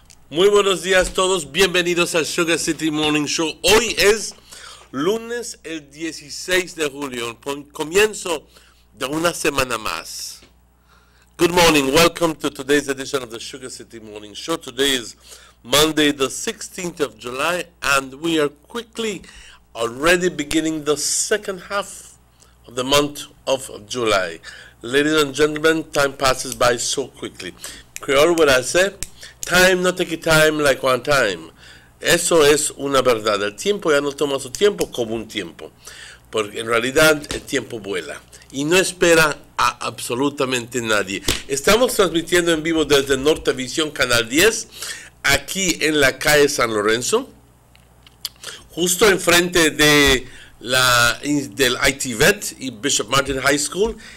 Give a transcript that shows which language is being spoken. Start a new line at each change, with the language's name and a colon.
Spanish: Muy buenos días todos, bienvenidos al Sugar City Morning Show. Hoy es lunes el 16 de julio, comienzo de una semana más.
English: Good morning, welcome to today's edition of the Sugar City Morning Show. Today is Monday the 16th of July and we are quickly already beginning the second half of the month of July. Ladies and gentlemen, time passes by so quickly. Creole would I say, time no take time like one time.
Spanish: Eso es una verdad. El tiempo ya no toma su tiempo como un tiempo. Porque en realidad el tiempo vuela. Y no espera a absolutamente nadie. Estamos transmitiendo en vivo desde Nortevisión Canal 10. Aquí en la calle San Lorenzo. Justo enfrente de del ITVET y Bishop Martin High School.